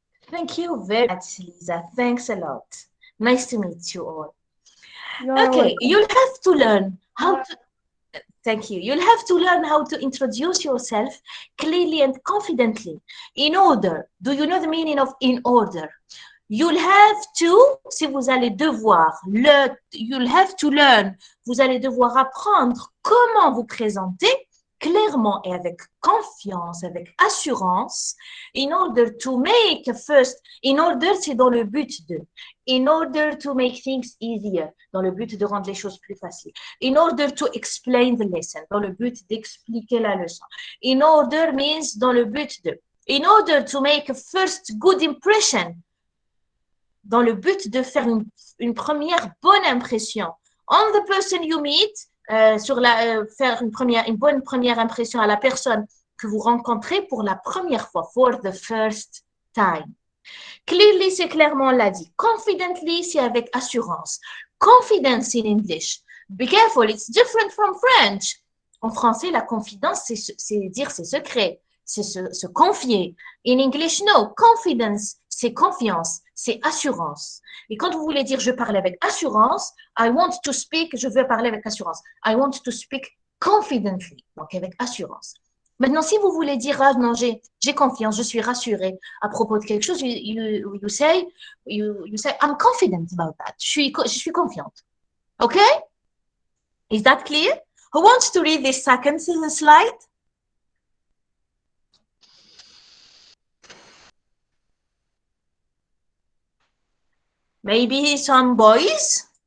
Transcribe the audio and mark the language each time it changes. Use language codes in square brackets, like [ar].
[en] Thank you very much, Lisa. Thanks a lot. Nice to meet you all. You're Okay, welcome. you'll have to learn how to. Thank you. You'll have to learn how to introduce yourself clearly and confidently. In order. Do you know the meaning of in order? You'll have to, [fr] si vous allez devoir, [en] you'll have to learn, [fr] vous allez devoir apprendre comment vous présenter clairement et avec confiance, avec assurance, [en] in order to make first, in order c'est dans le but de, in order to make things easier, [fr] dans le but de rendre les choses plus faciles, [en] in order to explain the lesson, [fr] dans le but d'expliquer la leçon, [en] in order means [fr] dans le but de, [en] in order to make a first good impression, [fr] dans le but de faire une première bonne impression [en] on the person you meet, [fr] faire une bonne première impression à la personne que vous rencontrez pour la première fois, [en] for the first time. [fr] Clearly, c'est clairement, on l'a dit. Confidently, c'est avec assurance. [en] Confidence in English. Be careful, it's different from French. [fr] En français, la confidence, c'est dire ses secrets, c'est se confier. [en] In English, no. [fr] Confidence, c'est confiance, c'est assurance. Et quand vous voulez dire je parle avec assurance, [en] I want to speak, [fr] je veux parler avec assurance. [en] I want to speak confidently, [fr] donc avec assurance. Maintenant, si vous voulez dire, ah non, j'ai confiance, je suis rassurée à propos de quelque chose, [en] you say, I'm confident about that. [fr] Je suis confiante. [en] Okay? Is that clear? Who wants to read this second slide? Maybe some boys?